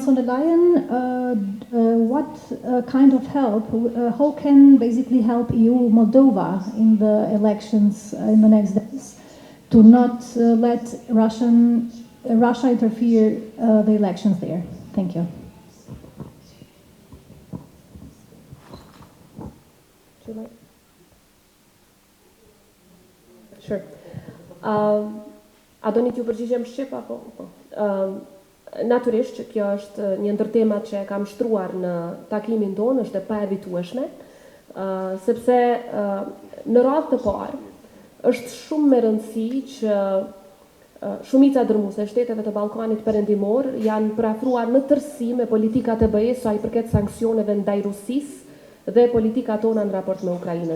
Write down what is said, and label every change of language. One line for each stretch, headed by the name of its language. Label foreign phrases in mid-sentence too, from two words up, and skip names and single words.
English: von der Leyen, what kind of help, how can basically help EU Moldova in the elections in the next days to not let Russia interfere the elections there? Thank you. Sure.
Albanian: A do një t'ju përgjigjem shqip apo? Natyrisht që kjo është një ndër temat që e kam shtruar në takimin tonë, është e paevitueshme, sepse në radhë të parë është shumë me rëndësi që shumica dërmuese e shteteve të Ballkanit Perëndimor janë përafruar në tërësi me politikat e BE-s sa i përket sanksioneve ndaj Rusisë dhe politikat tona në raport me Ukrainën.